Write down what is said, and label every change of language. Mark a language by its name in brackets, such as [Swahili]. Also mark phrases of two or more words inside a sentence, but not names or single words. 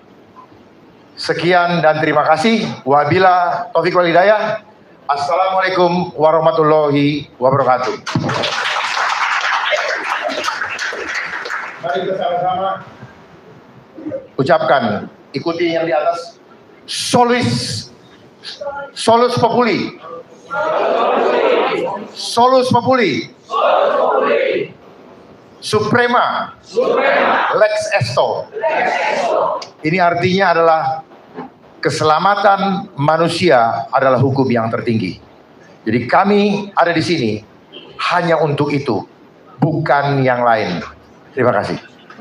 [Indonesian] Sekian dan terima kasih. [Arabic] وبالله التوفيق والهداية. السلام عليكم ورحمة الله وبركاته. [Indonesian] Mari kita sama-sama ucapkan, ikuti yang di atas. [Latin] Solus populi. Solus populi. Suprema. Lex esto. [Indonesian] Ini artinya adalah keselamatan manusia adalah hukum yang tertinggi. Jadi kami ada di sini hanya untuk itu, bukan yang lain. Terima kasih.